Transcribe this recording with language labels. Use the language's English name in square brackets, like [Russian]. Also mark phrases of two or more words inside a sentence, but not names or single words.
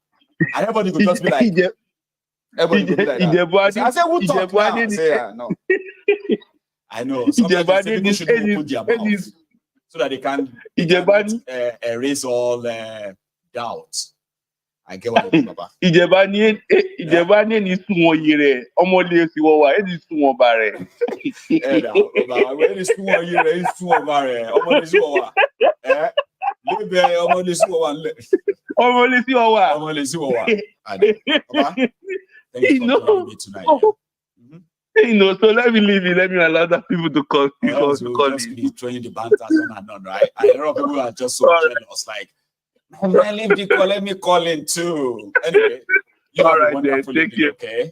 [English] And everybody will just be like, everybody will be like that. I say, we'll talk now. I say, no. I know. Sometimes people should open their mouth so that they can erase all doubts. I get what you mean, Baba. [Yoruba] Ijebani ni suwon yire, omole si wo wa, e di suwon ba re. Baba, we di suwon yire, e suwon ba re, omole si wo wa. Lebe omole si wo wa. Omole si wo wa. Omole si wo wa. [English] Baba, thank you for joining me tonight. You know, so let me leave you. Let me allow other people to call. Just be throwing the banters on and on, right? I know people are just so jealous, like, man, leave the call. Let me call in too. Anyway, you have a wonderful evening, okay?